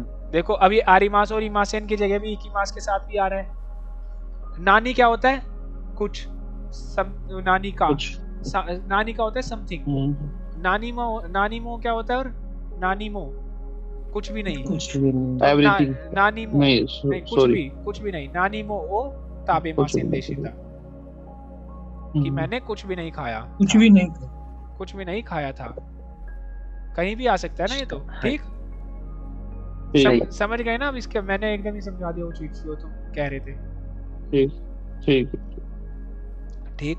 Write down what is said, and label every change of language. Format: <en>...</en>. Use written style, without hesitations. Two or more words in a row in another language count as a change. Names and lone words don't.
<hi>देखो अभी आरिमास और इमासेन की जगह भी इकीमास के साथ भी आ रहा है। नानी क्या होता है, कुछ, नानी का होता है समथिंग, नानीमो क्या होता है, और नानीमो कुछ भी नहीं, एवरीथिंग, नानीमो नहीं, कुछ भी नहीं,</hi> <ja>何も を 食べません でした</ja> <hi>कि मैंने कुछ भी नहीं खाया, कुछ भी नहीं खाया था, कहीं भी आ सकता है ना ये तो, ठीक। समझ गए ना अब इसके, मैंने एकदम ही समझा दिया वो चीज जो तुम कह रहे थे, ठीक।</hi>